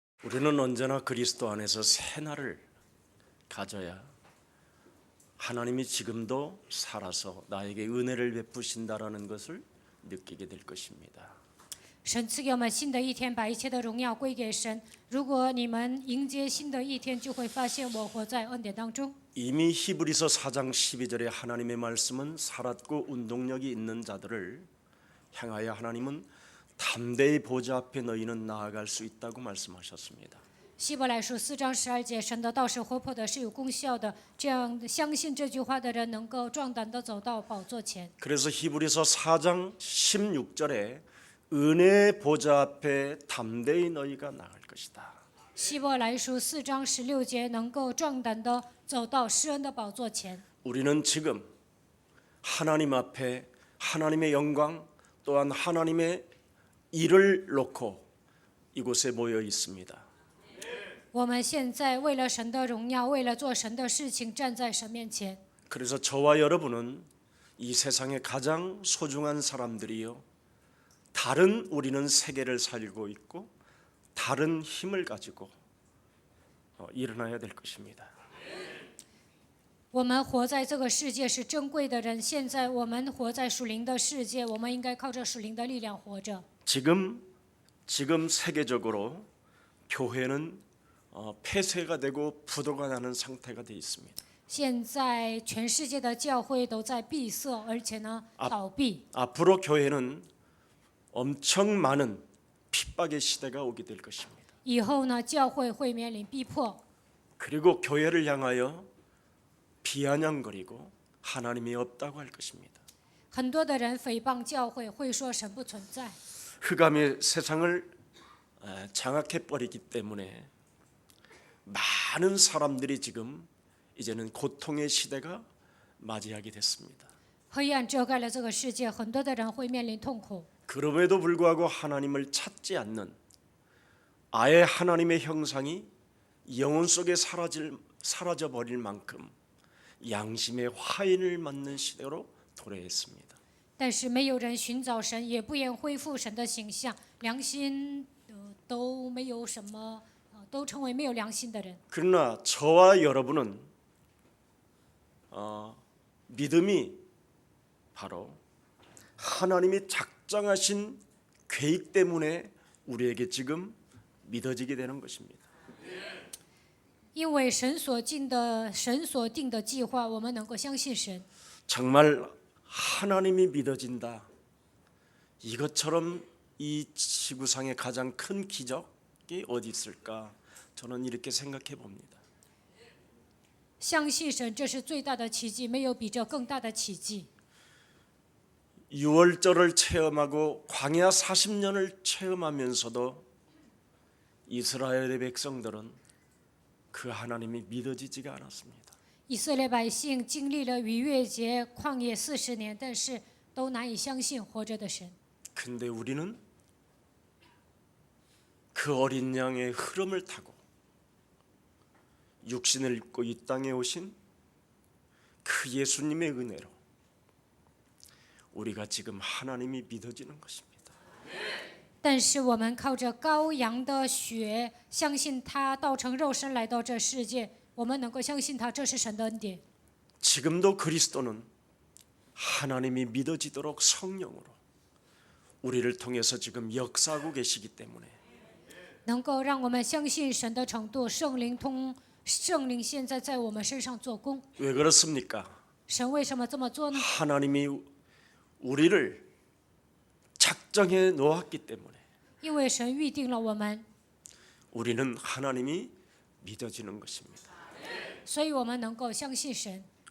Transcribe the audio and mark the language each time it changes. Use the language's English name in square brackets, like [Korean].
[Korean] 저는 언제나 그리스도 안에서 새날을 가져야 하나님이 지금도 살아서 나에게 은혜를 베푸신다라는 것을 느끼게 될 것입니다. [Chinese] 神赐给我们新的一天，把一切的荣耀归给神。如果你们迎接新的一天，就会发现我活在恩典当中。 [Korean] 이미 히브리서 4장 12절에 하나님의 말씀은 살았고 운동력이 있는 자들을 향하여 하나님은 담대히 보좌 앞에 너희는 나아갈 수 있다고 말씀하셨습니다. [Chinese] 希伯来书4章12节，神的道是活泼的，是有功效的。这样相信这句话的人，能够壮胆地走到宝座前。 [Korean] 그래서 히브리서 4장 16절에 은혜의 보좌 앞에 담대히 너희가 나갈 것이다. [Chinese] 希伯来书4章16节，能够壮胆地走到施恩的宝座前。 [Korean] 우리는 지금 하나님 앞에 하나님의 영광 또한 하나님의 일을 놓고 이곳에 모여 있습니다. [Chinese] 我们现在为了神的荣耀，为了做神的事情，站在神面前。 [Korean] 그래서 저와 여러분은 이 세상의 가장 소중한 사람들이요. 다른 우리는 세계를 살고 있고 다른 힘을 가지고 일어나야 될 것입니다. [Chinese] 我们活在这个世界是珍贵的人，现在我们活在属灵的世界，我们应该靠着属灵的力量活着。 [Korean] 지금 세계적으로 교회는 폐쇄가 되고 부도가 나는 상태가 되어 있습니다. [Chinese] 现在全世界的教会都在闭塞，而且呢倒闭。 [Korean] 앞으로 교회는 엄청 많은 핍박의 시대가 오게 될 것입니다. [Chinese] 以后呢，教会会面临逼迫， [Korean] 그리고 교회를 향하여 비아냥거리고 하나님이 없다고 할 것입니다. [Chinese] 很多的人诽谤教会，会说神不存在。 [Korean] 흑암의 세상을 장악해 버리기 때문에 많은 사람들이 지금 이제는 고통의 시대가 맞이하게 됐습니다. [Chinese] 黑暗遮盖了这个世界，很多的人会面临痛苦。 [Korean] 그럼에도 불구하고 하나님을 찾지 않는 아예 하나님의 형상이 영혼 속에 사라져 버릴 만큼 양심의 화인을 맞는 시대로 도래했습니다. [Chinese] 但是没有人寻找神，也不愿恢复神的形象，良心都没有什么，都成为没有良心的人。 [Korean] 그러나 저와 여러분은 믿음이 바로 하나님이 작정하신 계획 때문에 우리에게 지금 믿어지게 되는 것입니다. [Chinese] 因为神所定的计划，我们能够相信神。 [Korean] 정말 하나님이 믿어진다. 이것처럼 이 지구상의 가장 큰 기적이 어디 있을까? 저는 이렇게 생각해 봅니다. [Chinese] 相信神，这是最大的奇迹，没有比这更大的奇迹。 [Korean] 유월절을 체험하고 광야 40년을 체험하면서도 이스라엘의 백성들은 그 하나님이 믿어지지가 않았습니다. [Chinese] 以色列百姓经历了逾越节旷野40年，但是都难以相信活着的神。 [Korean] 근데 우리는 그 어린 양의 흐름을 타고 육신을 입고 이 땅에 오신 그 예수님의 은혜로 우리가 지금 하나님이 믿어지는 것입니다. [Chinese] 但是我们靠着羔羊的血，相信他道成肉身来到这世界，我们能够相信他，这是神的恩典。 [Korean] 지금도 그리스도는 하나님이 믿어지도록 성령으로 우리를 통해서 지금 역사하고 계시기 때문에 [Chinese] 能够让我们相信神的程度，圣灵现在在我们身上做工。 [Korean] 왜 그렇습니까? [Chinese] 神为什么这么做呢？ [Korean] 하나님이 우리를 작정해 놓았기 때문에 [Chinese] 因为神预定了我们， [Korean] 우리는 하나님이 믿어지는 것입니다. [Chinese] 所以我们能够相信神。